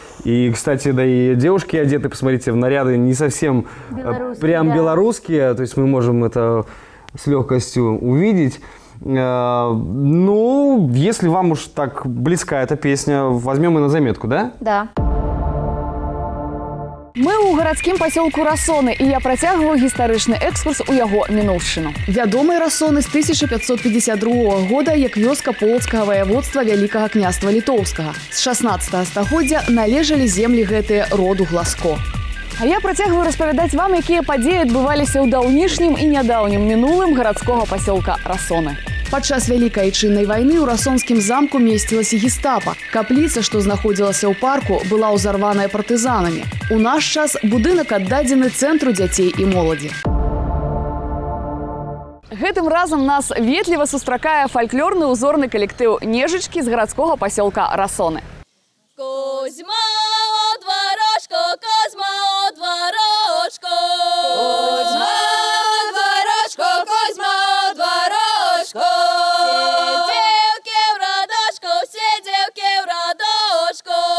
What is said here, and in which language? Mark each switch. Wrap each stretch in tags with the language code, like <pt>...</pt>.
<ru>И, кстати, да и девушки одеты, посмотрите, в наряды не совсем прям белорусские, то есть мы можем это с легкостью увидеть. Ну, если вам уж так близка эта песня, возьмем ее на заметку, да? Да.</ru> <be>Мы ў гарадскім пасёлку Расоны, і я працягваю гістарычны экскурс у яго мінуўшчыну. Вядомай Расоны з 1552 года як вёска полацкага ваяводства Вялікага княства Літоўскага. З 16 стагоддзя належалі землі гэтыя роду Гласко. А я працягваю распавядаць вам, якія падзеі адбываліся ў даўнішнім і нядаўнім мінулым гарадскога пасёлка Расоны. Падчас Вялікай Айчыннай вайны ў расонскім замку месцілася гестапа. Капліца, што знаходзілася ў парку, была ўзарваная партызанамі. У наш час будынак аддадзены цэнтру дзяцей і моладзі. Гэтым разам нас ветліва сустракае фальклорны ўзорны калектыў «Нежычкі» з гарадскога пасёлка Расоны.</be> <ru>Кузьма от ворожку, Кузьма от ворожку. Кузьма от ворожку, Кузьма от ворожку. Все девки в радочку, все девки в радочку.</ru>